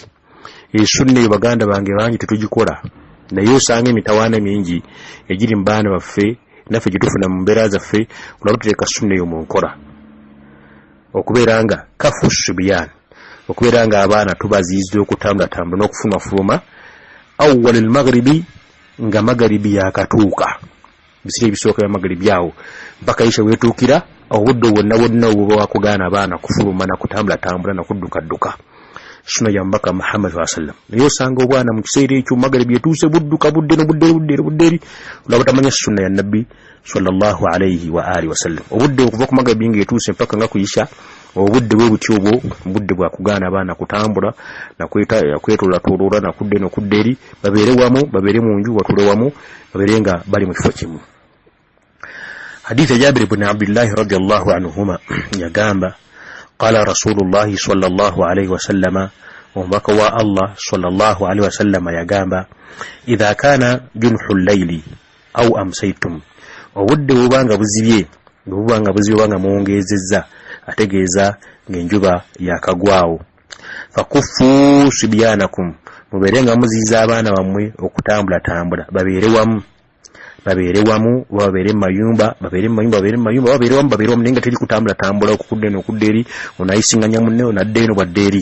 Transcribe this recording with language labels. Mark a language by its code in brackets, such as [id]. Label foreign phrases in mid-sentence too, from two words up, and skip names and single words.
[lg] Sunna eyo baganda bange bangi tetugikola, naye osanga emitawaana mingi egiri mu baana baffe naffe gye tufuna mu mbeera zaffe olaba tuteeka sunna eyo mu nkola okubeeranga [ar] كفوا صبيان, [lg] okubeeranga abaana tubaziiza okutambula n'okufuluma [ar] أول المغرب, [lg] nga magharibi yakatuuka bisire ebisooka bya magharibi awo mpaka isha wetuukira obudde bwonna obwo bwakugaana abaana kufuluma na kutambula na kudduka. Sunna ya Omubaka Muhammad [ar] صلى الله عليه وسلم. [lg] Naye osanga obwana mu kiseera ekyo magharibi etuuse budduka budde olaba tamanya sunna ya Nabbi [ar] صلى الله عليه وآله وسلم. [lg] Obudde okuva ku magharibi ng'etuuse mpaka nga kuyisha obudde bwe butyo obwo budde bwa kugaana abaana kutambula na kwetolatoolola na kudde no kudde eri babeere wamu, babeere mu nju watule wamu, babeere nga bali mu kifo kimu. [ar] حديث جابر بن عبد الله رضي الله عنهما yagamba قال رسول الله صلى الله عليه وسلم, Omubaka [lg] wa Allah [ar] صلى الله عليه وسلم [lg] yagamba [ar] إذا كان جنح الليل أو أمسيتم, [lg] obudde bubanga buzibye banga muongezezza ategeeza ng'enjuba yakagwawo, [ar] فكفوا صبيانكم, [lg] mubeerenga muziiza abaana bammwe okutambula babeere wamu babeere mayumba nenga teri kutambula okukudde n'okudde eri onayisinganya munne onadde eno badde eri.